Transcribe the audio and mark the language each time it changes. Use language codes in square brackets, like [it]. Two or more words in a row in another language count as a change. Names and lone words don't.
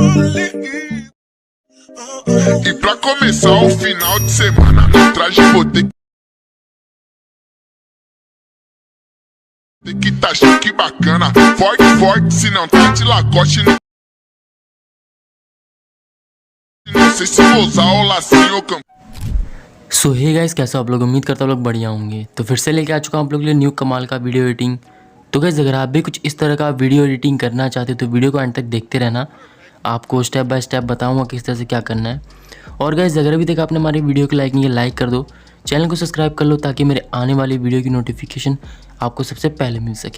[pt] E pra começar o final de semana, traje vou ter que tá chique bacana. Forte, forte, se não tá de lacoste. Não sei se vou usar o lacinho ou campo. [en] so hey guys, [hi] कैसे आप लोग? उम्मीद करता हूँ लोग बढ़िया होंगे। तो फिर से लेके आ चुका हूँ आप लोग के लिए न्यू कमाल का [en] video editing. [hi] तो गाइस, अगर आप भी कुछ इस तरह का [en] video editing [hi] करना चाहते हो तो वीडियो को एंड तक देखते रहना। आपको [en] step by step [hi] बताऊंगा किस तरह से क्या करना है। और गाइस, अगर अभी तक आपने हमारी वीडियो को लाइक नहीं किया, लाइक कर दो, चैनल को सब्सक्राइब कर लो ताकि मेरे आने वाली वीडियो की नोटिफिकेशन आपको सबसे पहले मिल सके।